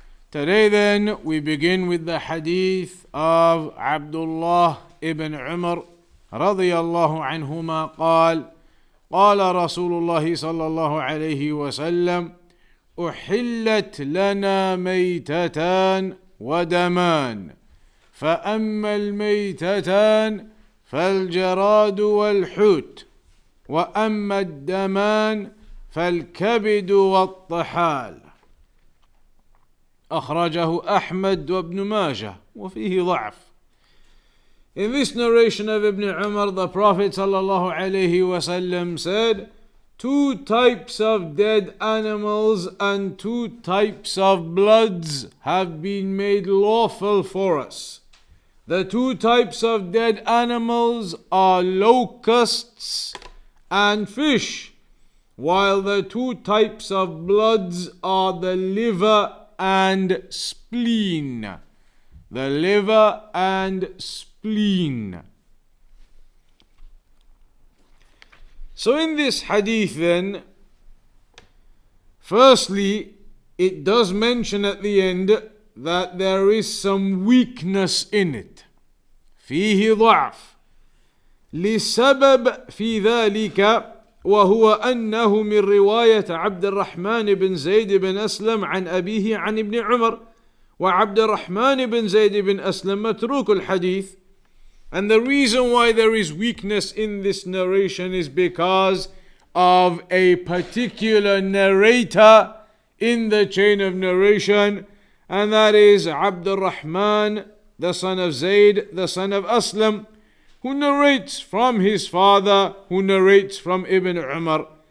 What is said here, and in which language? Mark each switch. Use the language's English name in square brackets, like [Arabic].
[English] Today then we begin with the hadith of Abdullah ibn Umar [Arabic] رضي الله عنهما قال قال رسول الله صلى الله عليه وسلم أحلت لنا ميتتان ودمان فأما الميتتان فالجراد والحوت وأما الدمان فالكبد والطحال. أخرجه أحمد وابن ماجه وفيه ضعف. [English] In this narration of Ibn Umar, the Prophet sallallahu alaihi wasallam said, two types of dead animals and two types of bloods have been made lawful for us. The two types of dead animals are locusts and fish, while the two types of bloods are the liver and spleen. The liver and spleen. So in this hadith then, firstly, it does mention at the end that there is some weakness in it. [Arabic] فيه ضعف لسبب في ذلك وهو أنه من رواية عبد الرحمن بن زيد بن أسلم عن أبيه عن ابن عمر وعبد الرحمن بن زيد بن أسلم متروك الحديث. [English] And the reason why there is weakness in this narration is because of a particular narrator in the chain of narration, and that is Abdul Rahman, the son of Zayd, the son of Aslam, who narrates from his father, who narrates from Ibn Umar.